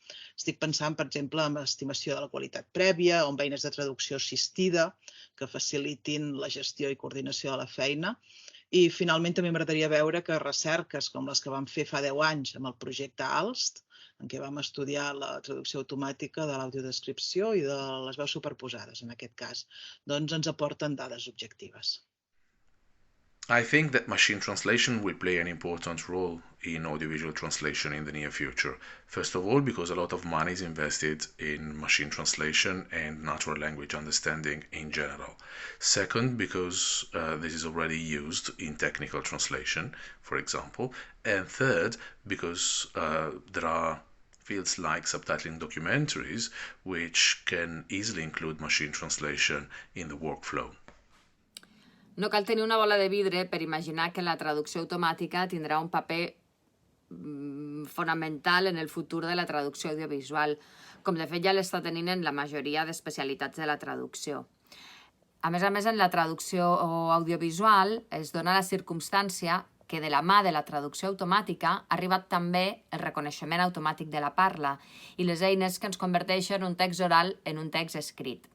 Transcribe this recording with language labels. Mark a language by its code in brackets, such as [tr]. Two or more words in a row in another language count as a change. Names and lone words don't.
[ca] Estic pensant, per exemple, en estimació de la qualitat prèvia o en eines de traducció assistida que facilitin la gestió i coordinació de la feina. I finalment també m'agradaria veure que recerques com les que vam fer fa 10 anys amb el projecte ALST, en què vam estudiar la traducció automàtica de l'audiodescripció i de les veus superposades, en aquest cas, doncs ens aporten dades objectives. [en] I think that machine translation will play an important role in audiovisual translation in the near future. First of all, because a lot of money is invested in machine translation and natural language understanding in general. Second, because this is already used in technical translation, for example. And third, because there are fields like subtitling documentaries, which can easily include machine translation in the workflow. [ca] No cal tenir una bola de vidre per imaginar que la traducció automàtica tindrà un paper fonamental en el futur de la traducció audiovisual, com de fet ja l'està tenint en la majoria d'especialitats de la traducció. A més, en la traducció audiovisual es dona la circumstància que de la mà de la traducció automàtica ha arribat també el reconeixement automàtic de la parla i les eines que ens converteixen un text oral en un text escrit.